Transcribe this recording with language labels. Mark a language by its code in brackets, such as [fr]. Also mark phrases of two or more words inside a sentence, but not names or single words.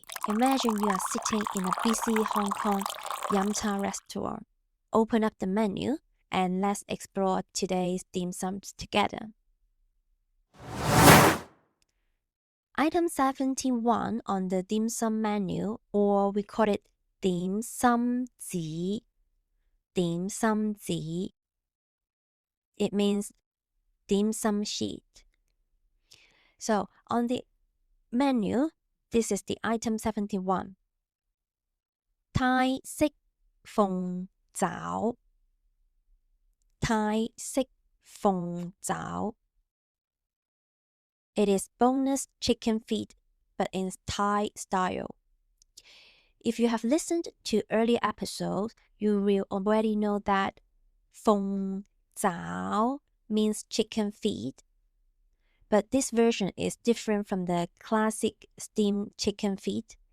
[en] Imagine you are sitting in a busy Hong Kong 飲茶 restaurant. Open up the menu and let's explore today's dim sums together. Item 71 on the dim sum menu, or we call it 點心紙. [yue] 點心紙. [en] It means dim sum sheet. So on the menu, this is the item 71. [yue] 泰式鳳爪. 泰式鳳爪. [en] It is boneless chicken feet, but in Thai style. If you have listened to earlier episodes, you will already know that 鳳爪 means chicken feet, but this version is different from the classic steamed chicken feet.